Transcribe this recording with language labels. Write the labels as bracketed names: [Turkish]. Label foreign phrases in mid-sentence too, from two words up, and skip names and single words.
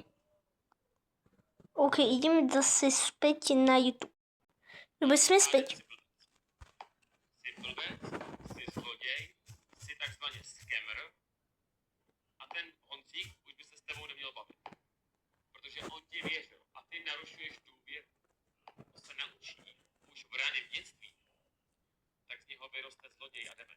[Slovak] OK, ideme zase späť na YouTube. Dobre, sme späť. [Czech] Si blbec, si zloděj, si takzvaně scammer a ten Honzík už by se s tebou neměl bavit. Protože on ti věřil a ty narušuješ důvěru. To se naučí už v raném dětství. Tak z něho vyroste zloděj a dement.